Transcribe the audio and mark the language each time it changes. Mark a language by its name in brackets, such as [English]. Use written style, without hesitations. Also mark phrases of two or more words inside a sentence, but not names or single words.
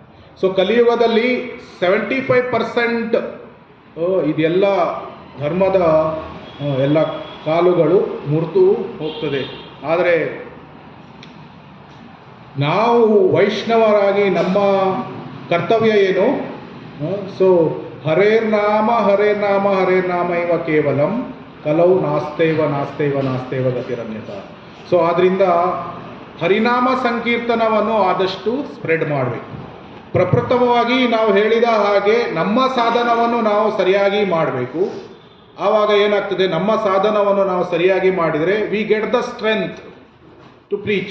[Kannada] ಸೊ ಕಲಿಯುಗದಲ್ಲಿ 75% ಇದೆಲ್ಲ ಧರ್ಮದ ಎಲ್ಲ ಕಾಲುಗಳು ಮುರಿದು ಹೋಗ್ತದೆ. ಆದರೆ ನಾವು ವೈಷ್ಣವರಾಗಿ ನಮ್ಮ ಕರ್ತವ್ಯ ಏನು? [Sanskrit] ಸೊ ಹರೇರ್ನಾಮ ಹರೇರ್ನಾಮ ಹರೇರ್ನಾಮ ಇವ ಕೇವಲಂ ಕಲೌ ನಾಸ್ತೈವ ನಾಸ್ತೈವ ನಾಸ್ತೈವ ಗತಿರನ್ಯತ. [Kannada] ಸೊ ಆದ್ದರಿಂದ ಹರಿನಾಮ ಸಂಕೀರ್ತನವನ್ನು ಆದಷ್ಟು ಸ್ಪ್ರೆಡ್ ಮಾಡಬೇಕು. ಪ್ರಪ್ರಥಮವಾಗಿ ನಾವು ಹೇಳಿದ ಹಾಗೆ ನಮ್ಮ ಸಾಧನವನ್ನು ನಾವು ಸರಿಯಾಗಿ ಮಾಡಬೇಕು. ಆವಾಗ ಏನಾಗ್ತದೆ, ನಮ್ಮ ಸಾಧನವನ್ನು ನಾವು ಸರಿಯಾಗಿ ಮಾಡಿದರೆ [English] we get the strength to preach.